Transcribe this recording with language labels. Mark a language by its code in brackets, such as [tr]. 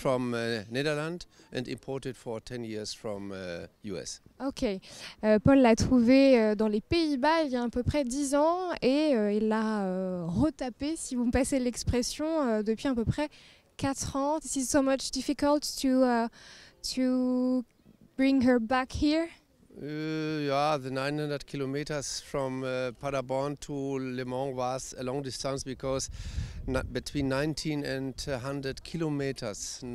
[en] from Netherlands and imported for 10 years from US. Ok. [fr] Paul l'a trouvé dans les Pays-Bas il y a à peu près 10 ans et il l'a retapé, si vous me passez l'expression, depuis à peu près 4 ans. [en] This is so much difficult to bring her back here. The 900 kilometers from Paderborn to Le Mans was a long distance because between 19 and 100 kilometers.